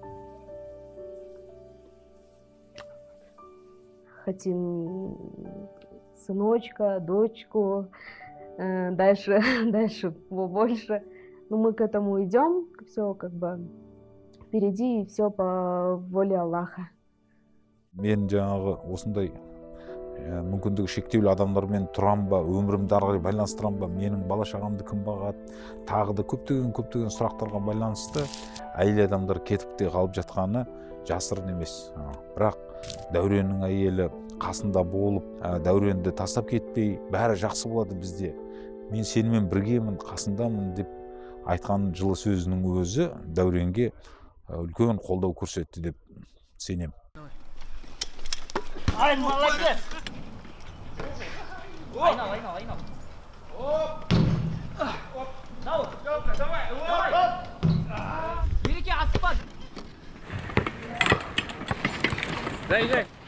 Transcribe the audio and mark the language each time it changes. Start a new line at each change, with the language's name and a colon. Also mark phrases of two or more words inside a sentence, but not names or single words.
Russian: Хотим сыночка, дочку, дальше больше. Но мы к этому идем, все как бы впереди, и все по воле Аллаха.
Kazakh: Мен жаңағы осындай мүмкіндігі шектеулі адамдармен тұрам ба, өмірімді ары қарай байланыстырам ба, менің бала шағамды кім бағады, тағы да көптеген сұрақтарға байланысты әйел адамдар кетіп те қалып жатқаны жасырын емес. Бірақ Дәуреннің әйелі қасында болып, Дәуренді тастап кетпей, бәрі жақсы болады бізде, мен сенімен біргемін, қасындамын деп айтқан жылы сөзінің өзі Дәуренге үлкен қолдау көрсетті деп сенемін.
Russian: Ай, молодец! Айнал. Давай! Береги, Аспад! Дай!